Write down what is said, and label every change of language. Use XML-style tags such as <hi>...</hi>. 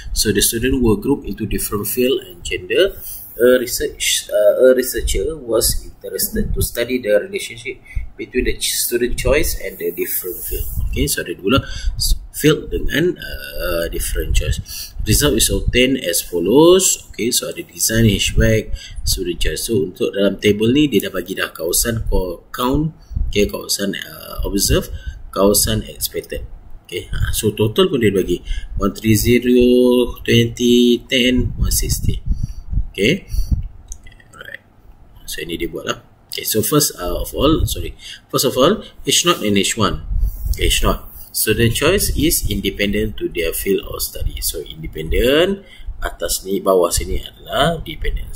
<en>So the students were grouped into different field and gender. A researcher was interested to study the relationship between the student choice and the different field.</en> <ms>Okay, so ada dua field dengan</ms> <en>different choice. Result is obtained as follows.</en> <ms>Okay, so ada design, hatchback, student choice. So untuk dalam table ni dia dah bagi dah kawasan count, okay, kawasan observe, kawasan expected. Okay, so total pun dia bagi 130, 20, 10, 160. Okay, alright. So ini dia buat lah.</ms> <en>Okay, so first of all, H0 and H1. Okay, H0. So the choice is independent to their field of study.</en> <ms>So independent, atas ni, bawah sini adalah dependent.</ms>